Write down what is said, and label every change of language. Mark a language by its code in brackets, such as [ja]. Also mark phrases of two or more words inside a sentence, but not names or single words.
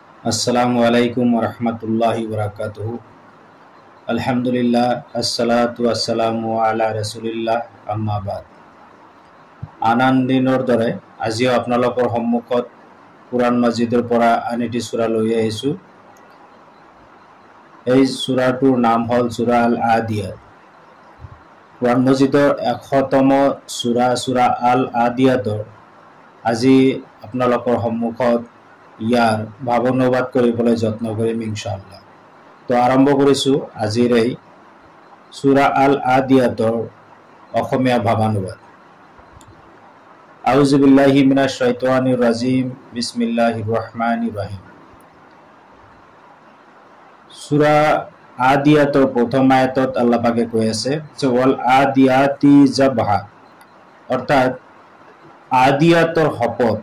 [ar] السلام عليكم ورحمة الله وبركاته. الحمد لله، الصلاة والسلام على رسول الله، أما بعد. [as] আন দিনৰ দৰে আজিও আপোনালোকৰ সন্মুখত কুৰাণ মাজিদৰ পৰা আন এটি সূৰা লৈ আহিছোঁ। এই সূৰাটোৰ নাম হ'ল সূৰা আল আদিয়াত। কুৰাণ মাজিদৰ ১০০তম সূৰা আল আদিয়াতৰ আজি আপোনালোকৰ সন্মুখত ইয়াৰ ভাৱানুবাদ কৰিবলৈ যত্ন কৰিম ইনশাআল্লাহ। তো আৰম্ভ কৰিছোঁ আজিৰ এই সূৰা আল আদিয়াতৰ অসমীয়া ভাৱানুবাদ। [ar] أعوذ بالله من الشيطان الرجيم، بسم الله الرحمن الرحيم. [as] সূৰা আদিয়াতৰ প্ৰথম আয়াতত আল্লাহ পাকে কৈ আছে যে [ar] والعاديات ضبحا, [as] অৰ্থাৎ আদিয়াতৰ শপত।